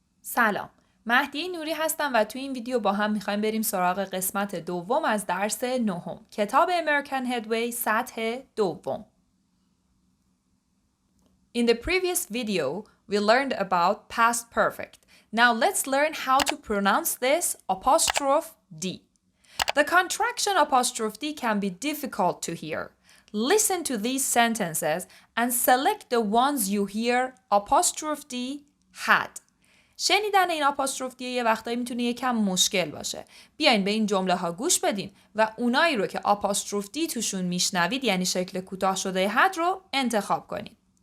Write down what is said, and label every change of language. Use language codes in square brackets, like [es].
[fa] سلام، مهدی نوری هستم و تو این ویدیو با هم میخوایم بریم سراغ قسمت دوم از درس نهم. کتاب American Headway سطح دوم. [en] In the previous video, we learned about past perfect. Now let's learn how to pronounce this apostrophe D. The contraction apostrophe D can be difficult to hear. Listen to these sentences and select the ones you hear apostrophe D had. [fa] شنیدن این آپاستروف دی یه وقتایی میتونه یکم مشکل باشه. بیاین به این جمله ها گوش بدین و اونایی رو که آپاستروف دی توشون میشنوید یعنی شکل کوتاه شده had رو انتخاب کنید.